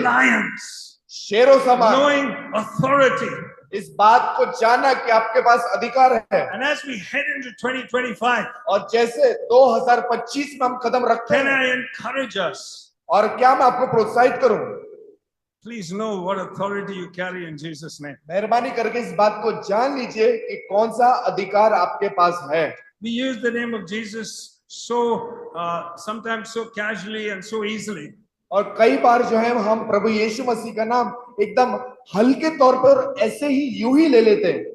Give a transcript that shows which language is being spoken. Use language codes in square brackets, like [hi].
[en] Lions, [hi] शेरों समान, [en] knowing authority. [hi] इस बात को जानना कि आपके पास अधिकार है। [en] And as we head into 2025, [hi] और जैसे 2025 में हम कदम रखते [en] can [hi] हैं, [en] I encourage us? [hi] और क्या मैं आपको प्रोत्साहित करूं, [en] Please know what authority you carry in Jesus' name. [hi] मेहरबानी करके इस बात को जान लीजिए कि कौन सा अधिकार आपके पास है। [en] We use the name of Jesus sometimes so casually and so easily. [hi] और कई बार जो है हम प्रभु यीशु मसीह का नाम एकदम हल्के तौर पर ऐसे ही यूं ही ले लेते हैं